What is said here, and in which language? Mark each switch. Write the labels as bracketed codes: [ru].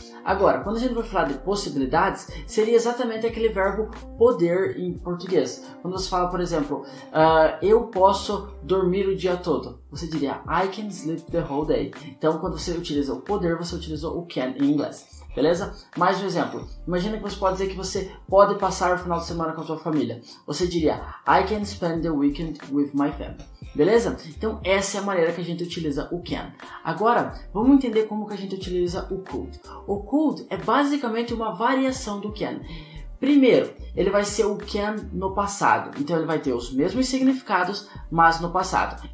[pt] Agora, quando a gente vai falar de possibilidades, seria exatamente aquele verbo poder em português. Quando você fala, por exemplo, eu posso dormir o dia todo, você diria [en] I can sleep the whole day. [pt] Então, quando você utiliza o poder, você utiliza o can em inglês. Beleza? Mais um exemplo. Imagina que você pode dizer que você pode passar o final de semana com a sua família. Você diria [en] I can spend the weekend with my family. [pt] Beleza? Então essa é a maneira que a gente utiliza o can. Agora, vamos entender como que a gente utiliza o could. O could é basicamente uma variação do can. Primeiro, ele vai ser o can no passado. Então ele vai ter os mesmos significados, mas no passado.